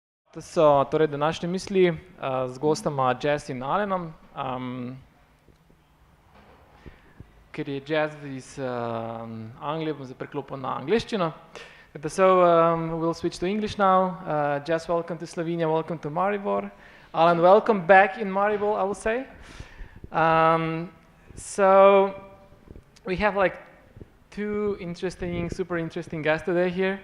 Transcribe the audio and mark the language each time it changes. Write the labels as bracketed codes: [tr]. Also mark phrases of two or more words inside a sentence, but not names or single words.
[sl] To so torej današnje misli z gostoma Jess in Alenom. Ker je Jess iz Anglije, bom zdaj preklopil na angliščino. [en] So we'll switch to English now. Jess, welcome to Slovenia, welcome to Maribor. Alen, welcome back in Maribor, I will say. So we have like two super interesting guests today here.